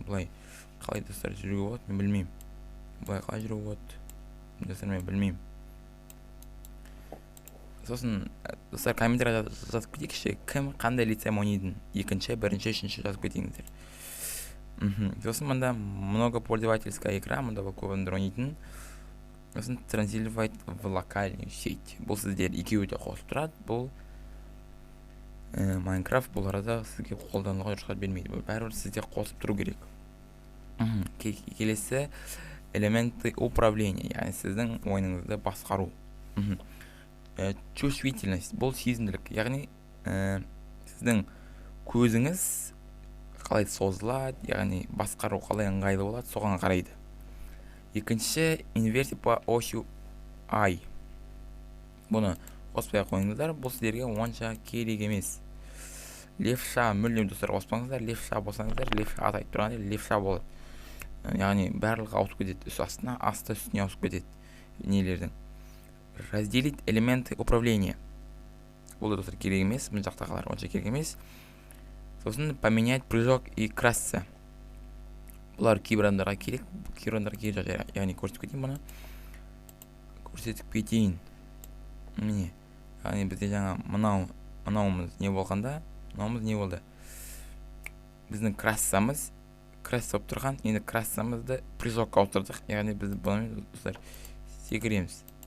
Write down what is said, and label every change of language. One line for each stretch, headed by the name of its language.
Kazakh: Бұлай қалай достар жүруге болады, мен білмеймін. Бұлай қалай жүруге болады, достар, мен білмеймін. Сосын достар комментарияда жазып кетейікші, кім қандай лицамен ойнайтын, екінші, бірінші, үшінші жазып кетіңіздер. Сосын мұнда
Russian: многопользовательская игра,
Kazakh: мұнда бұл көбіндер ойнайтын. Сосын
Russian: транслировать в локальную сеть.
Kazakh: Бұл сіздер екеуі де қосып тұрады. Бұл Майнкрафт бұл арада сізге қолдануға рұқсат бермейді. Бұл бәрібір сізде қосып тұру керек. Келесі
Russian: элементы управления,
Kazakh: яғни сіздің ойыныңызды басқару. Чувствительность, бұл сезімділік, яғни сіздің көзіңіз қалай созылады, яғни басқару қалай ыңғайлы болады, соған қарайды. Екінші
Russian: инверсия по осью I.
Kazakh: Бұны қоспай қойыңыздар, бұл сіздерге онша керек емес. Левша мүлдем достар қоспаңыздар, левша болсаңыздар, левша атайып тұрғанда левша болады. Яғни барлығы ауысып кетеді, астына, асты үстіне ауысып кетеді нелердің.
Russian: Разделить элементы управления.
Kazakh: Бұл да достар керек емес, бұл жақтағалар онша керек емес. Сосын
Russian: поменять прыжок и красться.
Kazakh: Бұлар кейбір адамдарға керек, яғни көрсетіп кетейін. Міне, яғни бізде жаңа мынауымыз не болғанда, мынауымыз не болды? Біздің крассамыз болып тұрған, енді крассамызды прыжокқа ауыстырдық, яғни біз бұны секіреміз.